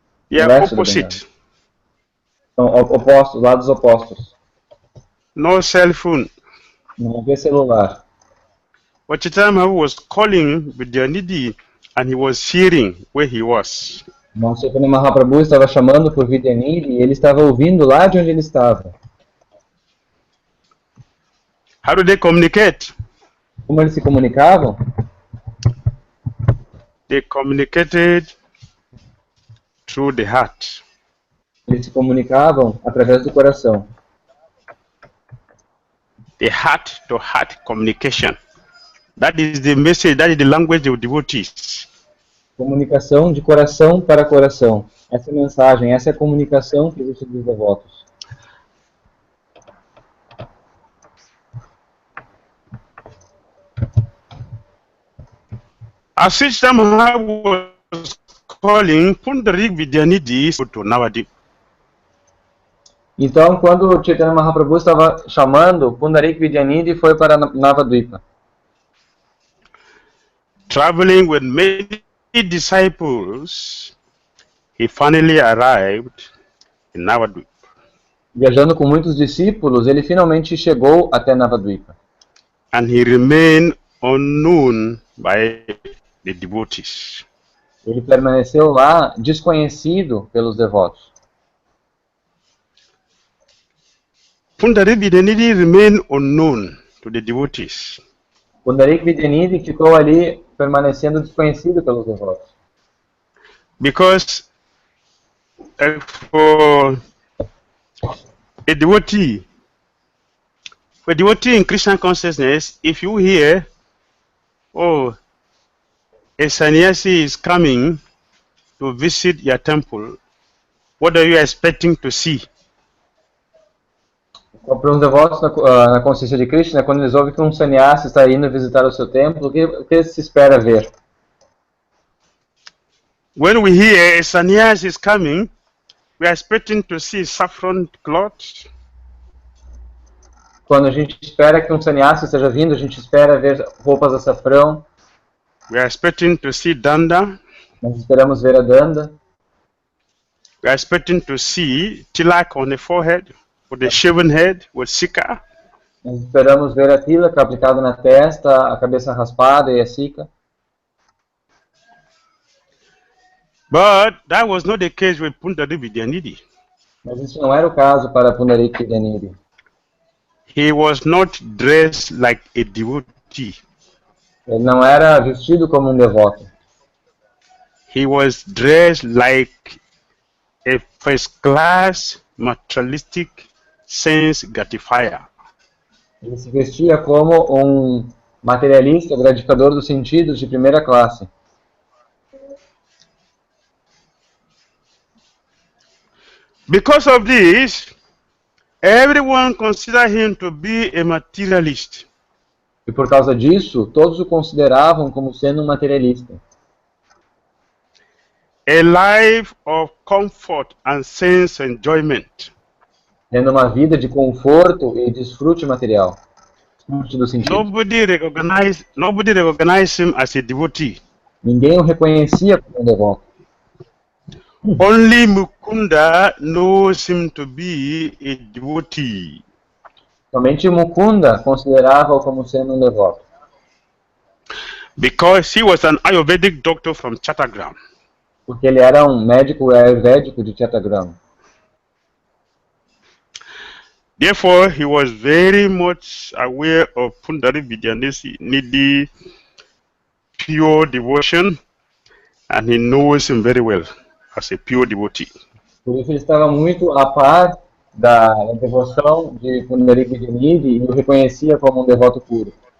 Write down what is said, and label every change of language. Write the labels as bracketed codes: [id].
[en] Yeah, opposite. [pt] São opostos, lados opostos. [en] No cell phone. [pt] Não havia celular. [en] But Chaitanya Mahaprabhu was calling Vidyanidhi and he was hearing where he was. [pt] Mas Chaitanya Mahaprabhu estava chamando por Vidyanidhi e ele estava ouvindo lá de onde ele estava. [en] How do they communicate? [pt] Como eles se comunicavam? [en] They communicated through the heart. [pt] Eles se comunicavam através do coração. [en] The heart-to-heart communication. That is the message, that is the language of devotees. [pt] Comunicação de coração para coração. Essa é a mensagem, essa é a comunicação que existe dos devotos. [en] As Sri Chaitanya Mahaprabhu was calling Pundarik Vidyanidhi to Navadip. [pt] Então, quando Chaitanya Mahaprabhu estava chamando, Pundarik Vidyanidhi foi para Navadvipa. [en] Traveling with many disciples, he finally arrived in Navadvipa. [pt] Viajando com muitos discípulos, ele finalmente chegou até Navadvipa. [en] And he remained unknown by the devotees. [pt] Ele permaneceu lá desconhecido pelos devotos. [en] Pundarik Vidyanidhi remained unknown to the devotees. [pt] Pundarik Vidyanidhi ficou ali permanecendo desconhecido pelos devotos. [en] Because for a devotee in Krishna consciousness, if you hear, oh, a sannyasi is coming to visit your temple, what are you expecting to see? [pt] Para os devotos na consciência de Krishna, quando eles ouvem que um sannyasi está indo visitar o seu templo, o que se espera ver? [en] When we hear a sannyasi is coming, we are expecting to see saffron cloth. [pt] Quando a gente espera que um sannyasi esteja vindo, a gente espera ver roupas de açafrão. [en] We are expecting to see danda. [pt] Nós esperamos ver a danda. [en] We are expecting to see tilak on the forehead, with the shaven head, with sika. [pt] Nós esperamos ver a tilaka aplicada na testa, a cabeça raspada e a sika. [en] But that was not the case with Pundarik Vidyanidhi. [pt] Mas isso não era o caso para Pundarik Vidyanidhi. [en] He was not dressed like a devotee. [pt] Ele não era vestido como um devoto. [en] He was dressed like a first-class materialistic sense gratifier. [pt] Ele se vestia como um materialista gratificador dos sentidos de primeira classe. [en] Because of this, everyone considered him to be a materialist. [pt] E por causa disso, todos o consideravam como sendo um materialista. [en] A life of comfort and sense enjoyment. [pt] Tendo uma vida de conforto e desfrute material. Desfrute do sentido. [en] Nobody recognized him as a devotee. [pt] Ninguém o reconhecia como um devoto. [en] Only Mukunda knows him to be a devotee. [pt] Somente Mukunda considerava-o como sendo um devoto. [en] Because he was an Ayurvedic doctor from Chattogram. [pt] Porque ele era um médico ayurvédico de Chattogram. [en] Therefore, he was very much aware of Pundarik Vidyanidhi pure devotion, and he knows him very well as a pure devotee. [pt] Por isso ele estava muito a par da devoção de Pundarik Vidyanidhi e o reconhecia como um devoto puro.